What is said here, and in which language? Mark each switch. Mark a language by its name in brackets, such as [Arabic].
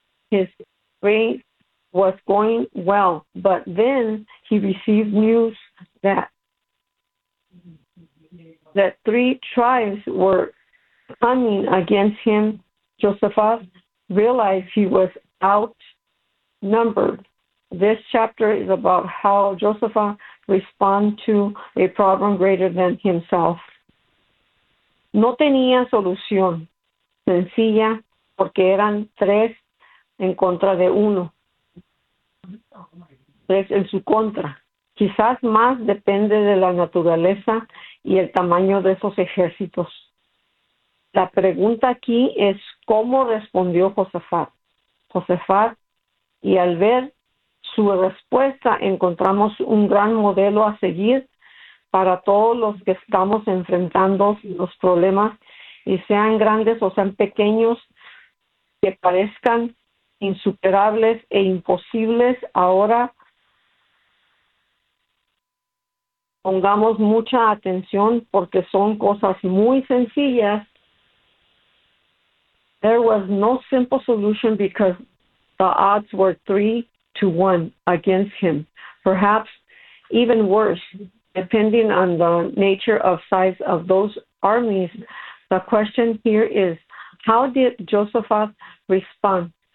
[English] His reign was going well, but then he received news that three tribes were coming against him. Josafá realized he was outnumbered. This chapter is about how Josafá responded to a problem greater than himself. [Spanish] No tenía solución sencilla porque eran tres en contra de uno. Tres en su contra. Quizás más depende de la naturaleza y el tamaño de esos ejércitos. La pregunta aquí es cómo respondió Josafá. Y al ver su respuesta, encontramos un gran modelo a seguir para todos los que estamos enfrentando los problemas, y sean grandes o sean pequeños, que parezcan insuperables e imposibles, ahora pongamos mucha atención porque son cosas muy sencillas. [English] There was no simple solution because the odds were 3-1 against him. Perhaps even worse, depending on the nature of size of those armies, the question here is, how did Josaphat respond?